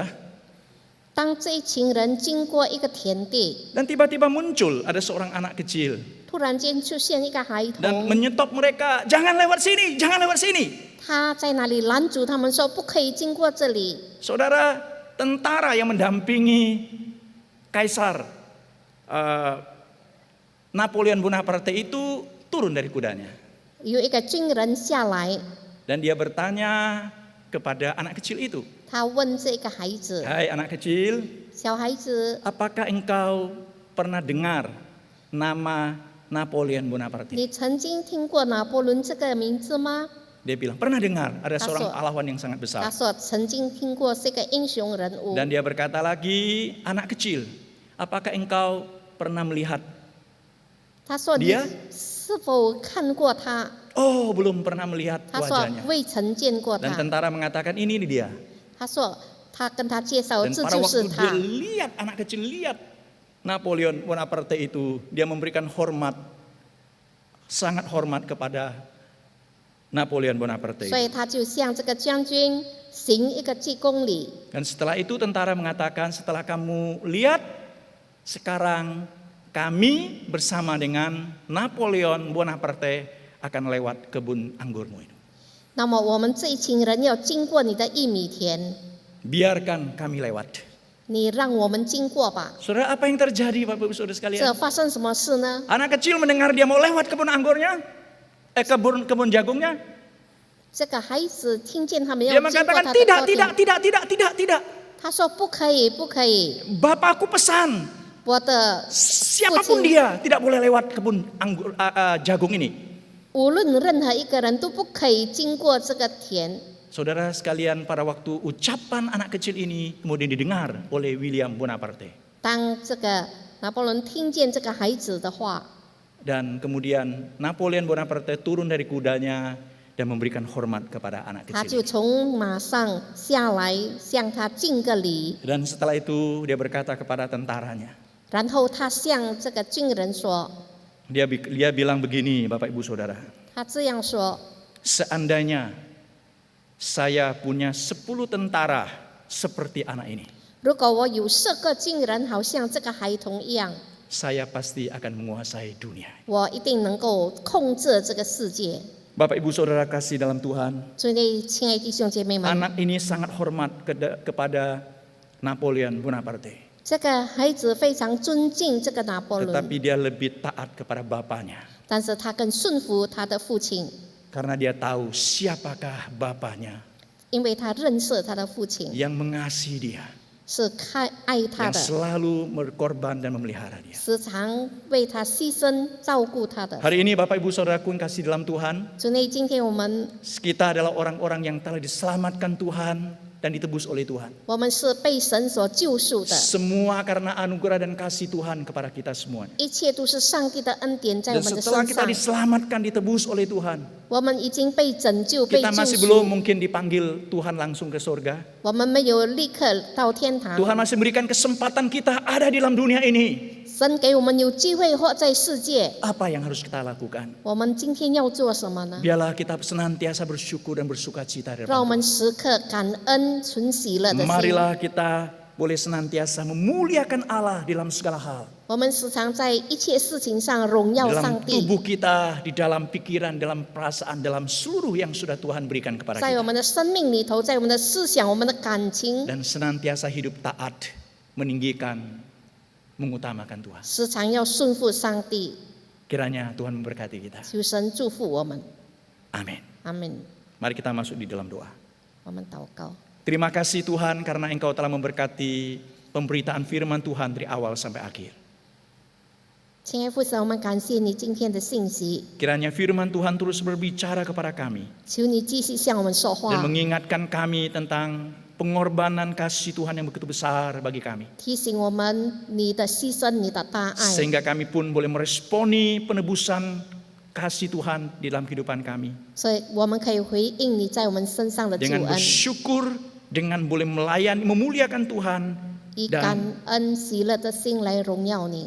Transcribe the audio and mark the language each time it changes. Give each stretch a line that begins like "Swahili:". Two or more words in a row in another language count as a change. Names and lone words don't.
Chinese: 当这一群人经过一个田地，
Indonesian: dan tiba-tiba muncul ada seorang anak kecil
Chinese: 突然间出现一个孩
Indonesian: dan
Chinese: 童，
Indonesian: menyetop mereka, jangan lewat sini, jangan lewat sini.
Chinese: 他在那里拦住他们说不可以经过这里。
Indonesian: Saudara, tentara yang mendampingi Kaisar Napoleon Bonaparte itu turun dari kudanya
Chinese: 有一个军人下来，
Indonesian: dan dia bertanya kepada anak kecil itu,
Chinese: 他问这个孩子，
Indonesian: "Hai anak kecil,
Chinese: 小孩子，
Indonesian: apakah engkau pernah dengar nama Napoleon Bonaparte?"
Chinese: 你曾经听过拿破仑这个名字吗？
Indonesian: Dia bilang, "Pernah dengar, ada seorang Masuk. pahlawan yang sangat
Chinese: 他
Indonesian: besar."
Chinese: 说曾经听过这个英雄人物。
Indonesian: Dan dia berkata lagi, "Anak kecil, apakah engkau pernah melihat?"
Chinese: 他说你
Indonesian: dia
Chinese: 是否看过他？
Indonesian: "Oh, belum pernah melihat
Chinese: 他说
Indonesian: wajahnya."
Chinese: 未曾见过
Indonesian: Dan
Chinese: 他。
Indonesian: tentara mengatakan, "Ini dia."
Chinese: 他说他跟他介绍
Indonesian: Dan
Chinese: 这
Indonesian: pada
Chinese: 就
Indonesian: waktu
Chinese: 是
Indonesian: dia
Chinese: 他。
Indonesian: lihat, anak kecil lihat Napoleon Bonaparte itu, dia memberikan hormat, sangat hormat kepada Napoleon Bonaparte.
Chinese: 所以他就向这个将军行一个鞠躬礼。
Indonesian: Dan setelah itu tentara mengatakan, setelah kamu lihat, sekarang kami bersama dengan Napoleon Bonaparte akan lewat kebun anggurmu itu.
Chinese: 那么我们这一群人要经过你的玉米田，
Indonesian: Biarkan kami lewat.
Chinese: 你让我们经过吧。
Indonesian: Saudara, apa yang terjadi Bapak Ibu Saudara
Chinese: 这
Indonesian: sekalian?
Chinese: 发生什么事呢？
Indonesian: Anak kecil mendengar dia mau lewat kebun anggurnya, kebun jagungnya.
Chinese: 这个孩子听见他们
Indonesian: Dia
Chinese: 要经过
Indonesian: mengatakan
Chinese: 他的
Indonesian: tidak,
Chinese: 高
Indonesian: tidak,
Chinese: 地，
Indonesian: tidak.
Chinese: 他说不可以，不可以，
Indonesian: Bapakku pesan,
Chinese: 我的
Indonesian: siapapun dia tidak boleh lewat kebun jagung ini.
Chinese: 无论任何一个人都不可以经过这个田。
Indonesian: Saudara sekalian, pada waktu ucapan anak kecil ini kemudian didengar oleh William Bonaparte.
Chinese: 当这个拿破仑听见这个孩子的话，
Indonesian: Dan kemudian Napoleon Bonaparte turun dari kudanya dan memberikan hormat kepada anak
Chinese: 他
Indonesian: kecil.
Chinese: 就从马上下来向他敬个礼，
Indonesian: Dan setelah itu dia berkata kepada tentaranya.
Chinese: 然后他向这个军人说，
Indonesian: Dia bilang begini, Bapak Ibu Saudara.
Chinese: 他这样说：
Indonesian: Seandainya saya punya 10 tentara seperti anak ini,
Chinese: 如果我有10个军人，好像这个孩童一样，
Indonesian: saya pasti akan menguasai dunia.
Chinese: 我一定能够控制这个世界。
Indonesian: Bapak Ibu Saudara kasih dalam Tuhan,
Chinese: 所以，亲爱的弟兄姐妹们，
Indonesian: anak ini sangat hormat kepada Napoleon Bonaparte.
Chinese: 这个孩子非常尊敬这个拿破仑，
Indonesian: Tetapi dia lebih taat kepada bapaknya.
Chinese: 但是他更顺服他的父亲，
Indonesian: Karena dia tahu siapakah bapaknya
Chinese: 因为他认识他的父亲
Indonesian: yang mengasihi dia,
Chinese: 是爱他
Indonesian: yang
Chinese: 的，
Indonesian: selalu berkorban dan memelihara dia.
Chinese: 时常为他牺牲照顾他的。
Indonesian: Hari ini Bapak Ibu Saudaraku yang kasih dalam Tuhan,
Chinese: 所以今天我们
Indonesian: kita adalah orang-orang yang telah diselamatkan Tuhan dan ditebus oleh Tuhan.
Chinese: 我们是被神所救赎的，
Indonesian: Semua karena anugerah dan kasih Tuhan kepada kita semuanya.
Chinese: 一切都是上帝的恩典在我
Indonesian: Dan
Chinese: 们的
Indonesian: setelah
Chinese: 身
Indonesian: kita
Chinese: 上。
Indonesian: diselamatkan, ditebus oleh Tuhan,
Chinese: 我们已经被拯救、被
Indonesian: kita
Chinese: 救
Indonesian: masih belum
Chinese: 赎，
Indonesian: mungkin dipanggil Tuhan langsung ke surga.
Chinese: 我们没有立刻到天堂。
Indonesian: Tuhan masih memberikan kesempatan kita ada di dalam dunia ini.
Chinese: 神给我们有机会活在世界，
Indonesian: Apa yang harus kita lakukan?
Chinese: 我们今天要做什么呢？
Indonesian: Biarlah kita senantiasa bersyukur dan bersuka cita di
Chinese: 让我
Indonesian: depan
Chinese: 们时刻感恩、存喜乐的
Indonesian: Tuhan.
Chinese: 心。
Indonesian: Marilah kita boleh senantiasa memuliakan Allah dalam segala hal.
Chinese: 我们时常在一切事情上荣耀
Indonesian: Dalam
Chinese: 上帝，
Indonesian: tubuh kita, di dalam pikiran, dalam perasaan, dalam seluruh yang sudah Tuhan berikan kepada
Chinese: 在我
Indonesian: kita.
Chinese: 们的生命里头，在我们的思想、我们的感情，
Indonesian: Dan senantiasa hidup taat, meninggikan, mengutamakan Tuhan.
Chinese: 时常要顺服上帝。
Indonesian: Kiranya Tuhan memberkati kita.
Chinese: 求神祝福我们，
Indonesian: Amin.
Chinese: 阿门。
Indonesian: Mari kita masuk di dalam doa.
Chinese: 我们祷告，
Indonesian: Terima kasih Tuhan karena Engkau telah memberkati pemberitaan firman Tuhan dari awal sampai akhir.
Chinese: 亲爱父神，我们感谢你今天的信息，
Indonesian: Kiranya firman Tuhan terus berbicara kepada kami
Chinese: 求你继续向我们说
Indonesian: dan
Chinese: 话，
Indonesian: mengingatkan kami tentang pengorbanan kasih Tuhan yang begitu besar bagi kami.
Chinese: 提醒我们你的牺牲、你的大爱，
Indonesian: Sehingga kami pun boleh meresponi penebusan kasih Tuhan di dalam kehidupan kami.
Chinese: 所以我们可以回应你在我们身上的救
Indonesian: Dengan
Chinese: 恩，
Indonesian: bersyukur, dengan boleh melayani, memuliakan Tuhan,
Chinese: 以感恩喜乐的心来荣耀你，